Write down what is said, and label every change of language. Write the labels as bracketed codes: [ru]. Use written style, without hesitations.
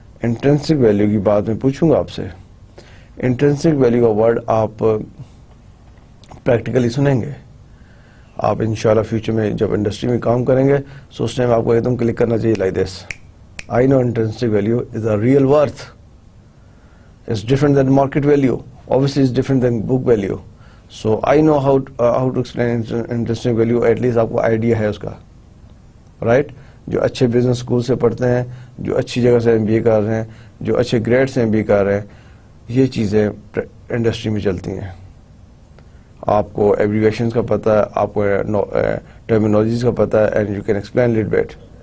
[hi] Intrinsic value की बात मैं पूछूंगा आपसे. Intrinsic value का वर्ड आप प्रैक्टिकली सुनेंगे. आप इंशाल्लाह फ्यूचर में जब इंडस्ट्री में काम करेंगे so उस टाइम आपको एकदम क्लिक करना चाहिए like this. [en] I know intrinsic value is a real worth. It's different than market value. Obviously, it's different than book value. So I know how to explain intrinsic value. [hi] At least आपको idea है उसका, right? जो अच्छे business school से पढ़ते हैं, जो अच्छी जगह से MBA कर रहे हैं, जो अच्छे ग्रेड से MBA कर रहे हैं, ये चीज़ें इंडस्ट्री में चलती हैं. आपको एब्रीविएशंस का पता है, आपको टर्मिनोलॉजीज का पता है, and you can explain little bit.